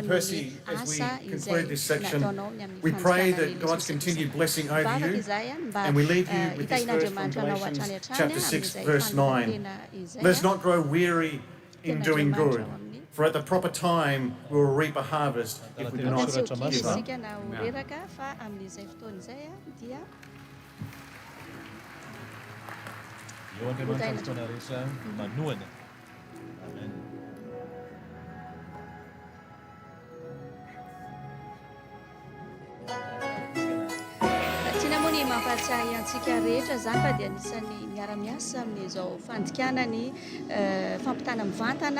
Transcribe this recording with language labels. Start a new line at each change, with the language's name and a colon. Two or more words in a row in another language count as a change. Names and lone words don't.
English: Percy, as we conclude this section, we pray that God's continued blessing over you, and we leave you with this verse from Galatians chapter 6, verse 9. Let us not grow weary in doing good, for at the proper time we will reap a harvest if we do not give up. Amen.
Malagasy: Tinamony mampatsiahy antsika rehetra zany fa dia anisan'ny miara-miasa amin'izao fandikanany fampitana mivantana